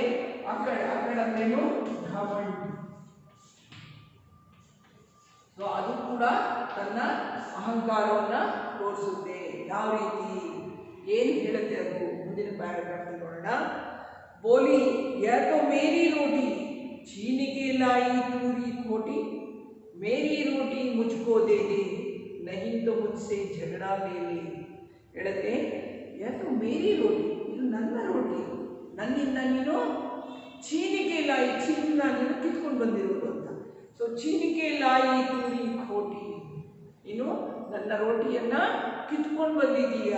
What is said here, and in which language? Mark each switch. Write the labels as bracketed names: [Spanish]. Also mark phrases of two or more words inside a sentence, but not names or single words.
[Kannada] ಅಖಡ್ ಅಂದ್ರೇನು? ಢವಣ್। ಅದು ಕೂಡ ತನ್ನ ಅಹಂಕಾರವನ್ನು ತೋರಿಸುತ್ತೆ। ಯಾವ ರೀತಿ, ಏನು ಹೇಳುತ್ತೆ ಅದು ಮುಂದಿನ ಪ್ಯಾರಾಗ್ರಾಫ್ ನೋಡೋಣ। [Hindi] बोली या तो मेरी रोटी, छीन के लाई पूरी खोटी, मेरी रोटी मुझको दे दे, नहीं तो मुझसे झगड़ा ले ले। [Kannada] ಹೇಳುತ್ತೆ [Hindi] या तो मेरी रोटी, [Kannada] ಇದು ನನ್ನ ರೋಟಿ, ನನ್ನಿಂದ ನೀನು [Hindi] छीन के लाई, [Kannada] ಚೀನಿಂದ ನೀನು ಕಿತ್ಕೊಂಡು ಬಂದಿರೋದು ಅಂತ। [Hindi] छीन के लाई तू री खोटी, [Kannada] ನೀನು ನನ್ನ ರೋಟಿಯನ್ನ ಕಿತ್ಕೊಂಡು ಬಂದಿದ್ದೀಯಾ।